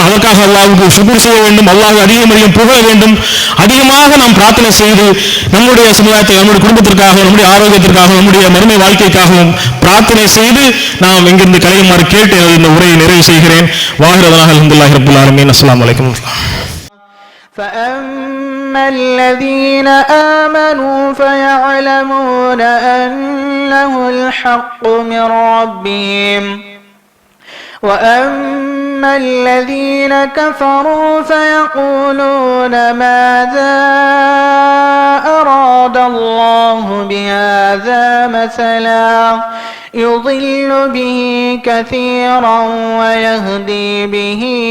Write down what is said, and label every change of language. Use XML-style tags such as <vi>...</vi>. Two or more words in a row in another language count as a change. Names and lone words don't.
<ta>அதற்காக அல்லாஹ்வுக்கு சுக்ர் செய்ய வேண்டும், அல்லாஹ் அதிகம் புகழ வேண்டும். அதிகமாக நாம் பிரார்த்தனை செய்து நம்முடைய சமுதாயத்தை, நம்முடைய குடும்பத்திற்காக, நம்முடைய ஆரோக்கியத்திற்காக, நம்முடைய மறுமை வாழ்க்கைக்காகவும் பிரார்த்தனை செய்து நாம் இங்கிருந்து கலையுமாறு கேட்டு இந்த உரையை நிறைவு செய்கிறேன்.</ta> <ar>وآخر دعوانا الحمد لله رب العالمين. السلام عليكم. فأما الذين آمنوا فيعلمون أنه الحق من ربهم وأما الذين كفروا فيقولون ماذا أراد الله بهذا مثلا يضل به كثيرا ويهدي به</ar>